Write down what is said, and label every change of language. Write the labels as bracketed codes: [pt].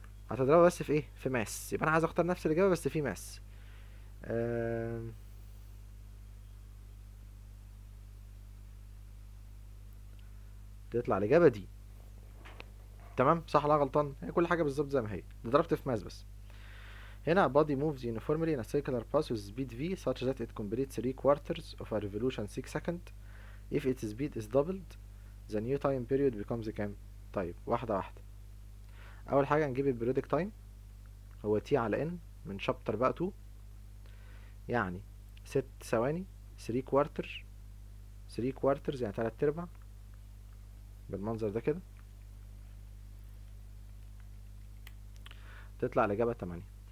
[ar] هتضربها بس في ايه؟ في ماس. يبقى انا عايز اختار نفس الاجابه بس في ماس. آم، تطلع الاجابه دي. تمام، صح ولا غلطان؟ هي كل حاجه بالظبط زي ما هي، ضربت في ماس بس. هنا [en] a body moves uniformly in a circular path with speed v such that it completes 3/4 of a revolution 6 seconds. If its speed is doubled the new time period becomes [ar] كام؟ طيب واحدة واحدة. أول حاجة نجيب البريودك تايم، هو t على n من شابتر بقى 2، يعني 6 ثواني 3 كوارترز يعني 3/4 بالمنظر ده كده، تطلع الإجابة 8.